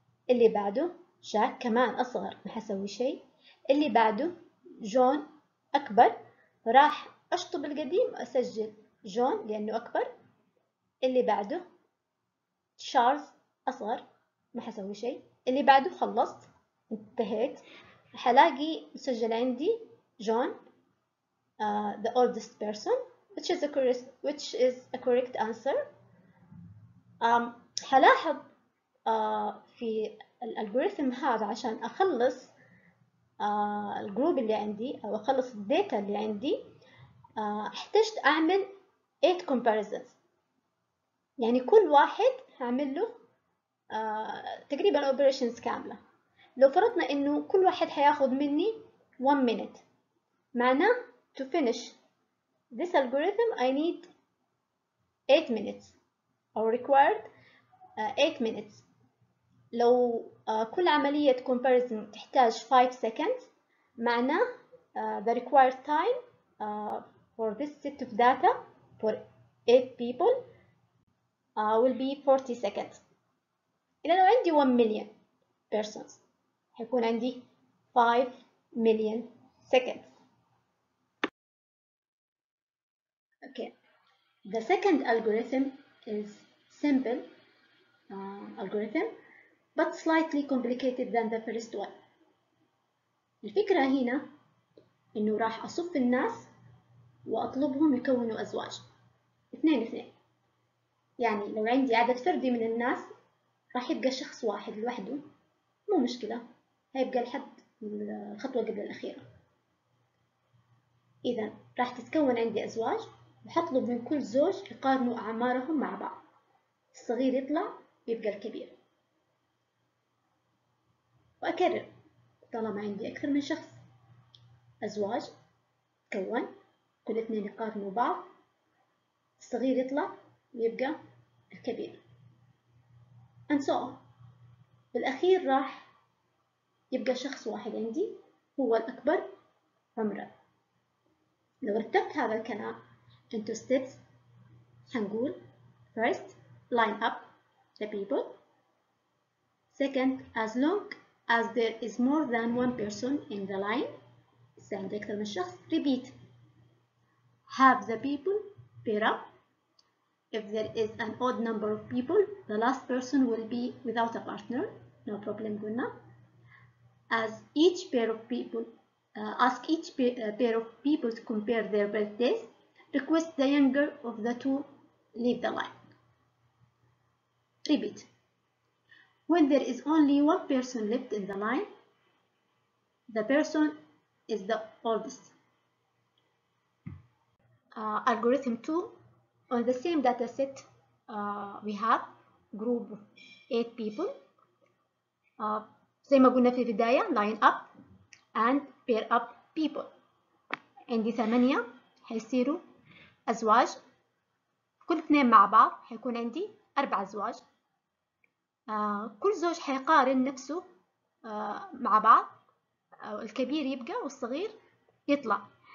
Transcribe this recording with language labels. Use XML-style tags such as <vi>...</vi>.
<ar>اللي بعده جاك كمان أصغر ما حسوي شيء. اللي بعده جون أكبر راح أشطب القديم وأسجل جون لأنه أكبر. اللي بعده تشارلز أصغر ما حسوي شيء. اللي بعده خلصت انتهيت. حلاقي مسجل عندي</ar> <en>John the oldest person which is a correct answer.</en> <ar>حلاحظ في الالجوريثم هذا عشان أخلص الجروب اللي عندي أو أخلص الداتا اللي عندي احتجت أعمل 8 comparisons. يعني كل واحد هعمل له تقريبا operations كاملة. لو فرضنا إنه كل واحد هياخد مني</ar> <en>1 minute معناه to finish this algorithm I need 8 minutes أو required 8 minutes.</en> <ar>لو كل عملية</ar> <en>comparison تحتاج 5 seconds معناه the required time for this set of data for 8 people will be 40 seconds.</en> <ar>إذا لو عندي</ar> <en>1 million persons</en> <ar>هيكون عندي</ar> <en>5 million seconds. Okay, the second algorithm is simple algorithm but slightly complicated than the first one.</en> <ar>الفكرة هنا إنه راح أصف الناس وأطلبهم يكونوا أزواج اثنين. يعني لو عندي عدد فردي من الناس راح يبقى شخص واحد لوحده، مو مشكلة، هيبقى لحد الخطوة قبل الأخيرة. إذا راح تتكون عندي أزواج وحطلب من كل زوج يقارنوا أعمارهم مع بعض، الصغير يطلع يبقى الكبير، وأكرر طالما عندي أكثر من شخص. أزواج تكون، كل اثنين يقارنوا بعض، الصغير يطلع ويبقى الكبير</ar> <en>and so on.</en> <ar>بالأخير راح يبقى شخص واحد عندي هو الأكبر عمرا. لو رتبت هذا الكلام</ar> <en>into steps هنقول first line up the people. Second, as long as there is more than one person in the line,</en> <ar>إذا عندي أكثر من شخص</ar> <en>repeat. Have the people pair up. If there is an odd number of people, the last person will be without a partner. No problem قلنا. As each pair of people, ask each pair of people to compare their birthdays. Request the younger of the two leave the line. Repeat. When there is only one person left in the line, the person is the oldest. Algorithm 2. On the same data set, we have group of 8 people.</en> <ar>زي ما قلنا في البداية</ar> <en>line up and pair up people.</en> <ar>عندي 8 هيصيروا أزواج، كل اثنين مع بعض هيكون عندي 4 أزواج. كل زوج هيقارن نفسه مع بعض، الكبير يبقى والصغير يطلع.</ar>